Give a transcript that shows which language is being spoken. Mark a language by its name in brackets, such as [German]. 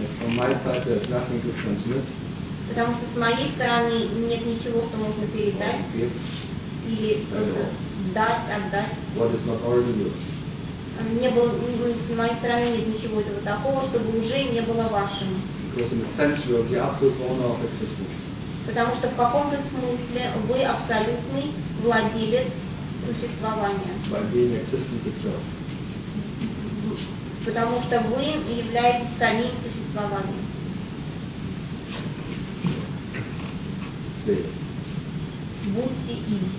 [English] From my side, there's nothing to transmit. [Russian] Потому что с моей стороны нет ничего, что можно передать. Или дать, отдать. [English] What is not already yours. [Russian] Не было, с моей стороны нет ничего этого такого, чтобы уже не было вашим. [English] Because in a sense, you are the absolute owner of existence. [Russian] Потому что в каком-то смысле вы абсолютный владелец существования. Потому что вы являетесь самим существованием. Будьте им.